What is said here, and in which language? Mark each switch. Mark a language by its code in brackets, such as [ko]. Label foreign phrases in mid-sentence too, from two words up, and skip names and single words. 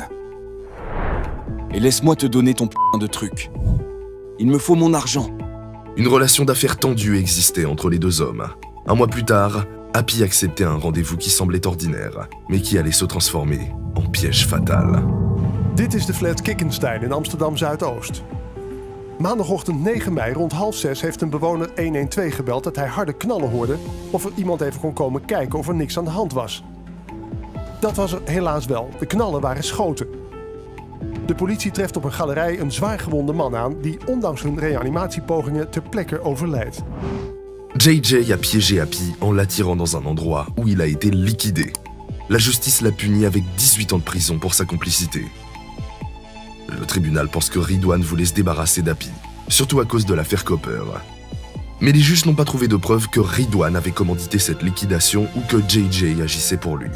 [fr] Et laisse-moi te donner ton de truc. Il me faut mon argent. Une relation d'affaires tendue existait entre les deux hommes. Un mois plus tard, Happy acceptait un rendez-vous qui semblait ordinaire, mais qui allait se transformer en piège fatal. [nl] Dit is de flat Kickenstein in Amsterdam Zuidoost. Maandagochtend 9 mei rond 5:30 heeft een bewoner 112 gebeld dat hij harde knallen hoorde of er iemand even kon komen kijken of er niks aan de hand was. Dat was er helaas wel. De knallen waren schoten. De politie treft op een galerij een zwaargewonde man aan die ondanks hun reanimatiepogingen ter plekke overlijdt. [fr] JJ a piégé Happy en l'attirant dans un endroit où il a été liquidé. La justice l'a puni avec 18 ans de prison pour sa complicité. Le tribunal pense que Ridwan voulait se débarrasser d'Happy, surtout à cause de l'affaire Copper. Mais les juges n'ont pas trouvé de preuve que Ridwan avait commandité cette liquidation ou que JJ agissait pour lui.